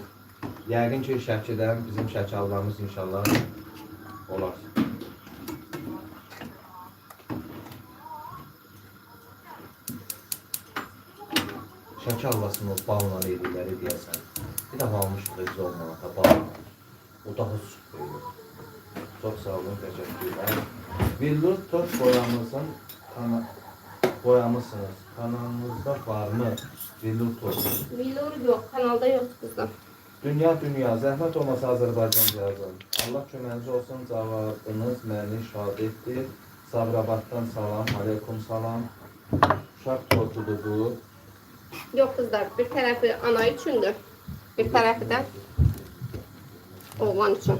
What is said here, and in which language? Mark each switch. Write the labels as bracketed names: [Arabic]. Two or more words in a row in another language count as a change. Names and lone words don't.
[Azerbaijani] Yəqin ki, Şəkidən bizim Şəkallarımız inşallah olar. Şəki alvasını balla edirlər, deyəsən. Bir dəfə almışıq biz olmağa, balla. O daha süper olur. [Turkish] Çok sağ olun, teşekkürler. Villur Toş boyamışsınız. Kanalınızda var mı? Villur Toş. Villur yok, kanalda yok kızlar. [Azerbaijani] Dünya, zəhmət olmasa Azərbaycanca yazın. Allah köməyiniz olsun, cavabınız məni şad etdi. Sabirabaddan salam, aleyküm salam. Uşaq tortudur bu. [Turkish] Yok kızlar, [Azerbaijani] bir tərəfi ana üçündür. Bir tərəfi də oğlan üçün.